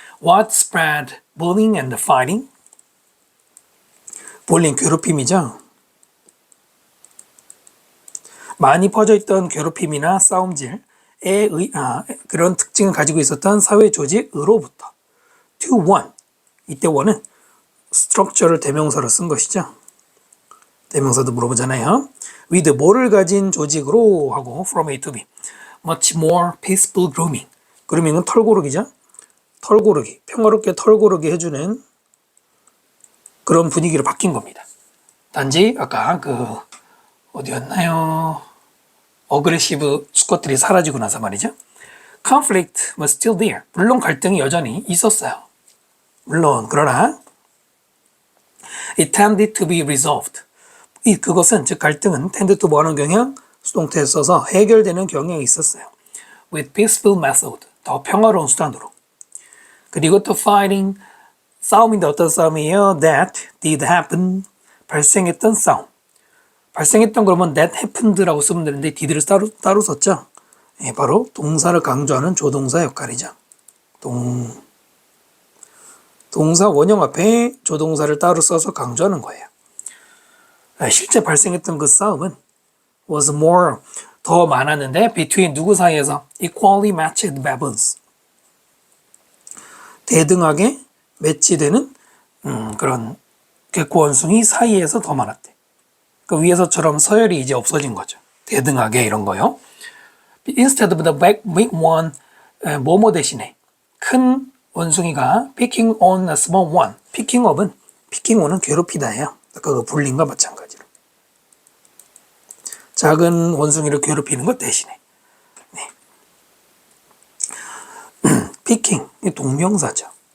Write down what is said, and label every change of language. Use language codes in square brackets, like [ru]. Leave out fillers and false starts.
[en] What spread bullying and fighting? [ko] bullying 괴롭힘이죠. 많이 퍼져있던 괴롭힘이나 싸움질에 그런 특징을 가지고 있었던 사회 조직으로부터 [en] to one, [ko] 이때 one은 structure를 대명사로 쓴 것이죠. 대명사도 물어보잖아요. with 뭐를 가진 조직으로 하고 from A to B [en] much more peaceful grooming. [ko] grooming은 털고르기죠. 털고르기, 평화롭게 털고르기 해주는 그런 분위기로 바뀐 겁니다. 단지 아까 어디였나요? 어그레시브 수컷들이 사라지고 나서 말이죠. [en] conflict was still there. [ko] 물론 갈등이 여전히 있었어요. 물론 그러나 [en] it tended to be resolved. [ko] 그것은 즉 갈등은 tend to 뭐하는 경향? 수동태에 써서 해결되는 경향이 있었어요. [en] with peaceful method. [ko] 더 평화로운 수단으로. 그리고 또 fighting. 싸움인데 어떤 싸움이에요? [en] that did happen. [ko] 발생했던 싸움. 발생했던 그러면 that happened라고 쓰면 되는데 did를 따로 썼죠. 예, 바로 동사를 강조하는 조동사 역할이죠. 동사 원형 앞에 조동사를 따로 써서 강조하는 거예요. 실제 발생했던 그 싸움은 [en] was more, [ko] 더 많았는데 between 누구 사이에서? [en] equally matched baboons. [ko] 대등하게 매치되는 그런 개코 원숭이 사이에서 더 많았대. 그 위에서처럼 서열이 이제 없어진 거죠. 대등하게 이런 거요. [en] Instead of the big one, [ko] 뭐뭐 대신에 큰 원숭이가 [en] picking on a small one. [ko] picking on은 괴롭히다예요. 그 불린과 마찬가지로. 작은 원숭이를 괴롭히는 것 대신에. 네. picking, 동명사죠.